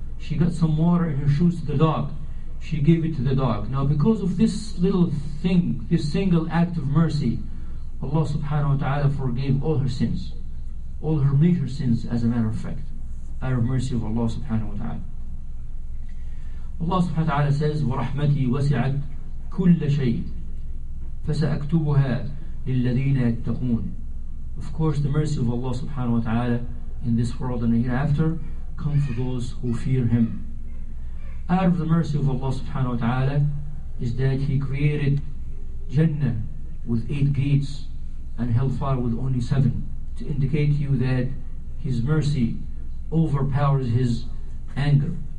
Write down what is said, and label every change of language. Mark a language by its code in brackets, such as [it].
[en] She got some water in her shoes to the dog. She gave it to the dog. Now because of this little thing, this single act of mercy, Allah subhanahu wa ta'ala forgave all her sins. All her major sins, as a matter of fact, out of mercy of Allah subhanahu wa ta'ala. [ar] Allah subhanahu wa ta'ala says, وَرَحْمَتِي وَسِعَتْ كُلَّ شَيْءٍ فَسَأَكْتُبُهَا لِلَّذِينَ يَتَّقُونَ. [en] Of course, the mercy of Allah subhanahu wa ta'ala in this world and the hereafter come for those who fear Him. Out of the mercy of Allah subhanahu wa ta'ala is that He created Jannah with 8 gates and hellfire with only 7, to indicate to you that His mercy overpowers His anger.